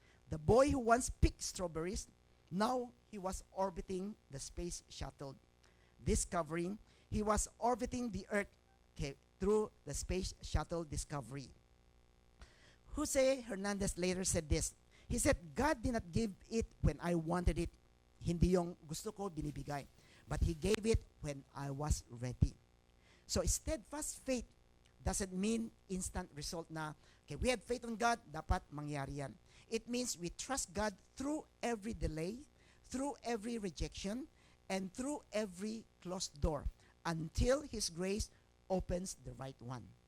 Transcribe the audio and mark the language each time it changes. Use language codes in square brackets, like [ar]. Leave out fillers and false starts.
[en] The boy who once picked strawberries, now he was orbiting the space shuttle Discovery. He was orbiting the Earth, okay, through the space shuttle Discovery. Jose Hernandez later said this. He said, God did not give it when I wanted it. [tl] Hindi yung gusto ko binibigay. [en] But He gave it when I was ready. So steadfast faith doesn't mean instant result na, okay, we have faith on God, [tl] dapat mangyari yan. [en] It means we trust God through every delay, through every rejection, and through every closed door until His grace opens the right one.